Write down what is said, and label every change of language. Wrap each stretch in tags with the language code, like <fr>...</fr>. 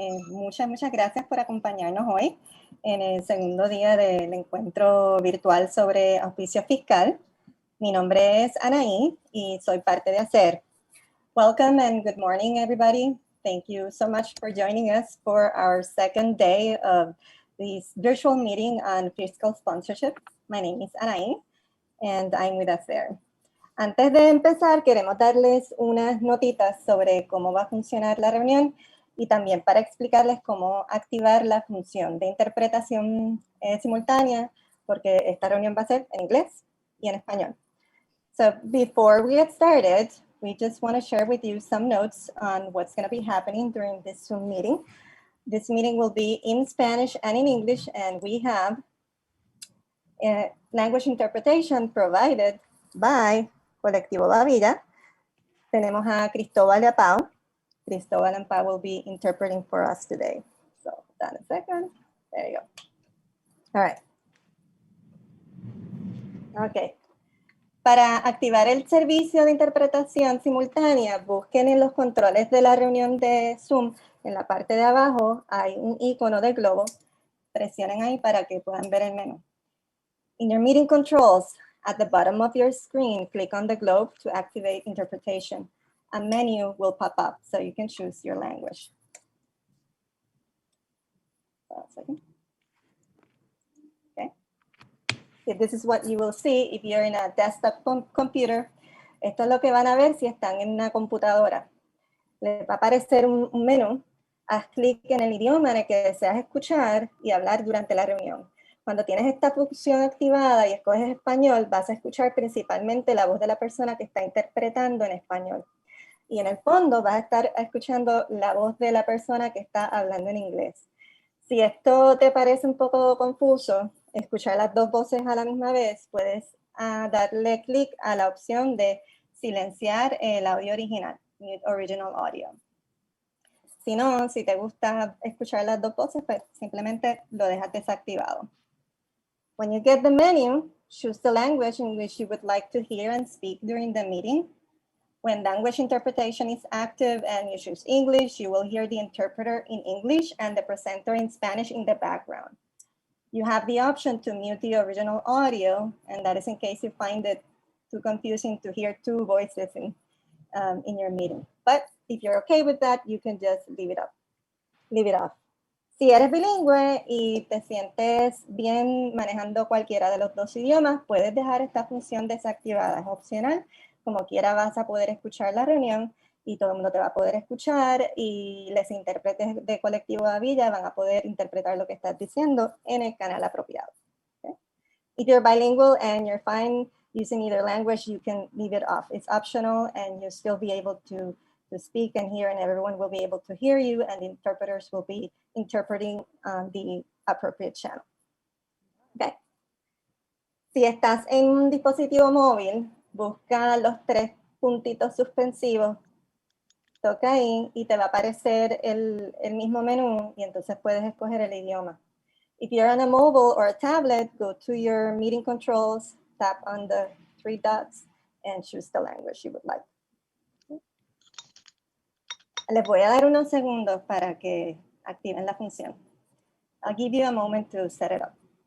<es>Muchas gracias por acompañarnos hoy en el segundo día del encuentro virtual sobre auspicio fiscal. Mi nombre es Anaí y soy parte de ACER.</es> <en>Welcome and good morning, everybody. Thank you so much for joining us for our second day of this virtual meeting on fiscal sponsorship. My name is Anaí and I'm with ACER.</en> <es>Antes de empezar, queremos darles unas notitas sobre cómo va a funcionar la reunión y también para explicarles cómo activar la función de interpretación simultánea, porque esta reunión va a ser en inglés y en español.</es> <en>So before we get started, we just want to share with you some notes on what's going to be happening during this Zoom meeting. This meeting will be in Spanish and in English, and we have language interpretation provided by Colectivo La Villa.</en> <es>Tenemos a Cristóbal y a Pau.</es> <en>Cristóbal and Pau will be interpreting for us today. So, hold on a second. There you go. All right. Okay.</en> <es>Para activar el servicio de interpretación simultánea, busquen en los controles de la reunión de Zoom, en la parte de abajo hay un icono de globo. Presionen ahí para que puedan ver el menú.</es> <en>In your meeting controls, at the bottom of your screen, click on the globe to activate interpretation. A menu will pop up so you can choose your language. Okay. So this is what you will see if you're in a desktop computer.</en> <es>Esto es lo que van a ver si están en una computadora. Les va a aparecer un menú. Haz clic en el idioma en el que deseas escuchar y hablar durante la reunión. Cuando tienes esta función activada y escoges español, vas a escuchar principalmente la voz de la persona que está interpretando en español. Y en el fondo vas a estar escuchando la voz de la persona que está hablando en inglés. Si esto te parece un poco confuso, escuchar las dos voces a la misma vez, puedes darle clic a la opción de silenciar el audio original,</es> <en>mute original audio.</en> <es>Si no, si te gusta escuchar las dos voces, pues simplemente lo dejas desactivado.</es> <en>When you get the menu, choose the language in which you would like to hear and speak during the meeting. When language interpretation is active and you choose English, you will hear the interpreter in English and the presenter in Spanish in the background. You have the option to mute the original audio, and that is in case you find it too confusing to hear two voices in your meeting. But if you're okay with that, you can just leave it off.</en> <es>Si eres bilingüe y te sientes bien manejando cualquiera de los dos idiomas, puedes dejar esta función desactivada, es opcional. Como quiera vas a poder escuchar la reunión y todo el mundo te va a poder escuchar y los intérpretes de Colectivo La Villa van a poder interpretar lo que estás diciendo en el canal apropiado.</es> <en>Okay? If you're bilingual and you're fine using either language, you can leave it off. It's optional and you'll still be able to speak and hear, and everyone will be able to hear you, and the interpreters will be interpreting the appropriate channel. Okay.</en> <es>Si estás en un dispositivo móvil, busca los tres puntitos suspensivos, toca ahí y te va a aparecer el mismo menú y entonces puedes escoger el idioma.</es> <en>If you're on a mobile or a tablet, go to your meeting controls, tap on the three dots, and choose the language you would like.</en> <es>Les voy a dar unos segundos para que activen la función.</es> <en>I'll give you a moment to set it up.</en>